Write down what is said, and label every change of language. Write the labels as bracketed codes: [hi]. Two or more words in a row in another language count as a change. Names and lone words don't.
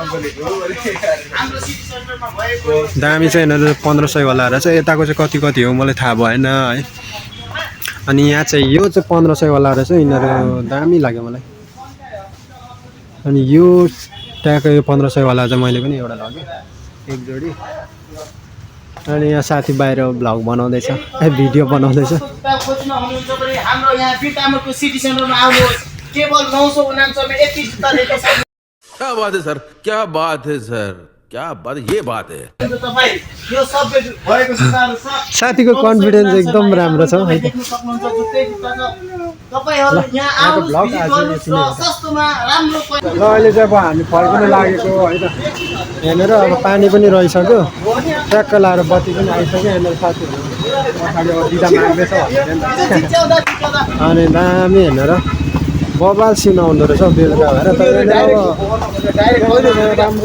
[ne] दामी चाहिँ यिनीहरू 1500 वाला रहेछ यताको चाहिँ कति हो मलाई थाहा भएन है अनि यहाँ चाहिँ यो चाहिँ 1500 वाला रहेछ यिनीहरू दामी लाग्यो मलाई अनि यो ट्याक्क यो 1500 वाला चाहिँ मैले पनि एउटा लगेँ एक जोडी अनि यहाँ साथी बाहिर भ्लग बनाउँदैछ भिडियो बनाउँदैछ हाम्रो यहाँ बिटामको सिटी सेन्टरमा आउनुहोस् केवल 999 में एक जुत्ता देखेको छ [hi] क्या बात है सर क्या बात है सर क्या बात ये बात है [ne] तपाईं यो सबै भएको जुत्ताहरु छ साथीको कन्फिडेन्स एकदम राम्रो छ है देख्न सक्नुहुन्छ जुत्तै जुत्ता छ तपाईहरु यहाँ आउनुहोस् सस्तोमा राम्रो ल अहिले चाहिँ अब हामी फर्कन लागेको है त यहाँनिर अब पानी पनि रहिसक्यो ट्याक्क लाएर बत्ती पनि आइसक्यो यहाँनिर साथीहरू पछाडि अब दिदा माग्दैछ अनि दामी हेरेर बबाल सिन आउँदो रहेछ बेलुका भएर तर राम्रो